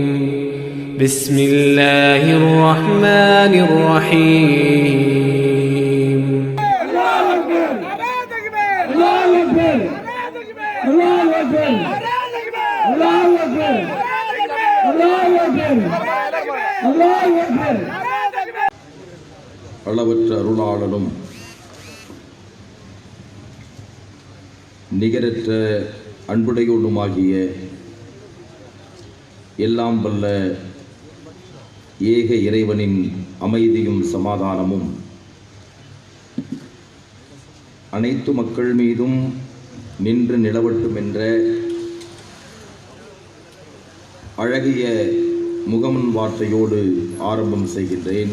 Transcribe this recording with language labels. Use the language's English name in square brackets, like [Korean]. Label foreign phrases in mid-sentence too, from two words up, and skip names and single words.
[Arabic] بسم الله الرحمن الرحيم. الله أكبر الله أكبر الله أكبر الله أكبر الله أكبر الله أكبر. [Tamil] அளவற்ற அருளாளனும் நிகரற்ற அன்புடையோனுமாகிய எல்லாம் வல்ல ஏக இறைவனின் அமைதியும் சமாதானமும் அனைத்து மக்கள் மீதும் நின்று நிலவட்டும் என்ற அழகிய முகமன் வார்த்தையோடு ஆரம்பம் செய்கின்றேன்.